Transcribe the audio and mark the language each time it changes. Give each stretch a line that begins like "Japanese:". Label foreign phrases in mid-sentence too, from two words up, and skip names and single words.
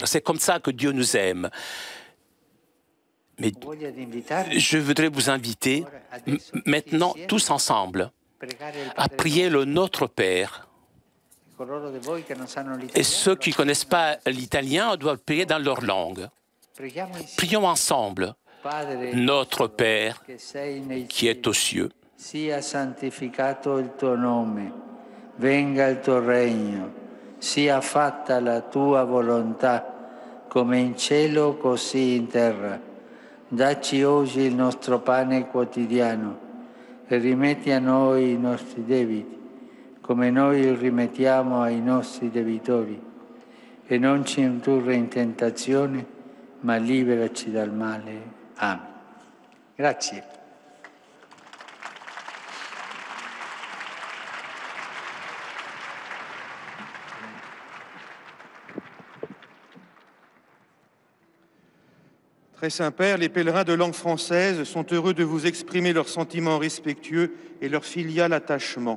French: C'est comme ça que Dieu nous aime. Mais je voudrais vous inviter, maintenant, tous ensemble, à prier le Notre Père. Et ceux qui ne connaissent pas l'italien doivent prier dans leur langue. Prions ensemble. Notre Père, qui est aux cieux,
Italian: sia santificato il tuo nome, venga il tuo regno, sia fatta la tua volontà, come in cielo così in terra. Dacci oggi il nostro pane quotidiano e rimetti a noi i nostri debiti, come noi rimettiamo ai nostri debitori, e non ci indurre in tentazione, ma liberaci dal male. Amen. Grazie.
French: Très Saint-Père, les pèlerins de langue française sont heureux de vous exprimer leurs sentiments respectueux et leur filial attachement.